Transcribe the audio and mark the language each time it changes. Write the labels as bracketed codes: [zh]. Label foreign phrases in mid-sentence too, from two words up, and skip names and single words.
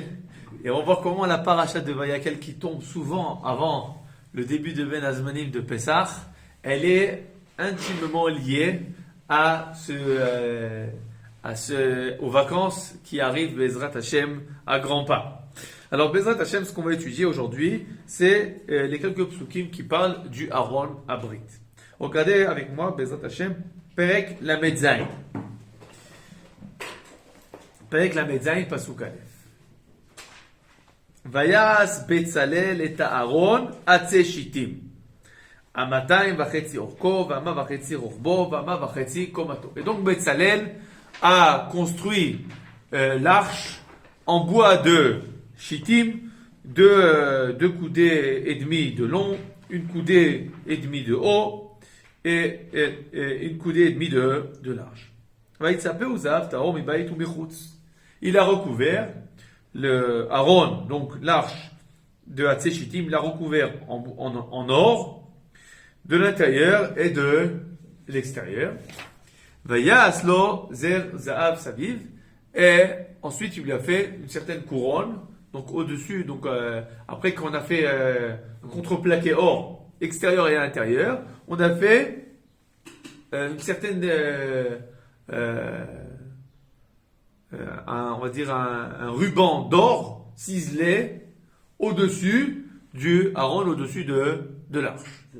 [fr] Et on va voir comment la paracha de Vayakel, qui tombe souvent avant le début de [he] בין הזמנים [fr] de Pessah, elle est intimement liée aux vacances qui arrivent, [he] בעזרת השם, [fr] à grands pas. Alors, [he] בעזרת השם, [fr] ce qu'on va étudier aujourd'hui, c'est les quelques psukim qui parlent du [he] ארון הברית. [fr] Regardez avec moi, [he] בעזרת השם, פרק למד זין. פרק למד זין, פסוק אלף. ויעש בצלאל את הארון עצי שטים. אמתים וחצי ארכו, ואמה וחצי רחבו, ואמה וחצי קמתו. [fr] Et donc Betzalel a construit l'arche en bois de Shittim, deux coudées et demie de long, une coudée et demie de haut, et une coudée et demie de large. Il a recouvert le Aaron, donc l'arche de [he] עצי שטים, [fr] il l'a recouvert en or, de l'intérieur et de l'extérieur. [he] ויעש לו זר זהב סביב, [fr] et ensuite il lui a fait une certaine couronne, donc au-dessus, donc après qu'on a fait un contreplaqué or extérieur et à l'intérieur, on a fait une certaine on va dire un ruban d'or ciselé au-dessus du Aaron, au-dessus de l'arche.